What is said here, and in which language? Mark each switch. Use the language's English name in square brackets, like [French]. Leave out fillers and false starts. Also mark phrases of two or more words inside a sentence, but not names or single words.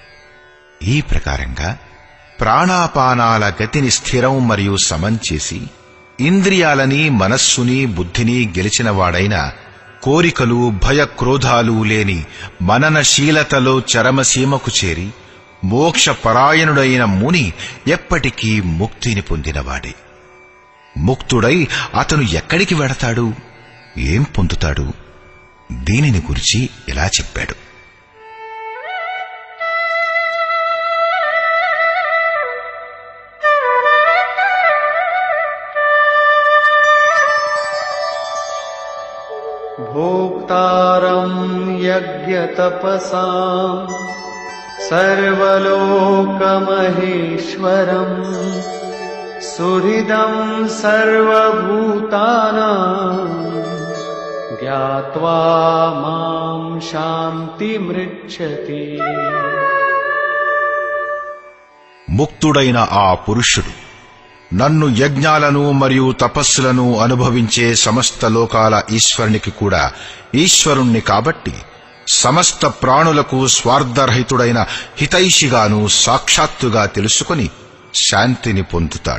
[Telugu] ఈ ప్రకారంగా ప్రాణాపానాల గతిని స్థిరం మరియు సమం చేసి ఇంద్రియాలని, మనస్సుని, బుద్ధిని గెలిచినవాడైన, కోరికలు, భయక్రోధాలు లేని మననశీలతలో చరమసీమకు చేరి మోక్షపరాయణుడైన ముని ఎప్పటికీ ముక్తిని పొందినవాడే. ముక్తుడై అతను ఎక్కడికి వెడతాడు, ఏం పొందుతాడు, దీనిని గురించి ఇలా చెప్పాడు. [Sanskrit] भोक्तारं यज्ञतपसां सर्वलोकमहेश्वरम् सुहृदं सर्वभूतानां ज्ञात्वा मां शान्तिमृच्छति। [Telugu] ముక్తుడైన ఆ పురుషుడు నన్ను యజ్ఞాలను మరియు తపస్సులను అనుభవించే సమస్త లోకాల ఈశ్వరునికి కూడా ఈశ్వరుణ్ణి కాబట్టి సమస్త ప్రాణులకు స్వార్థరహితుడైన హితైషిగాను సాక్షాత్తుగా తెలుసుకుని శాంతిని పొందుతాడు.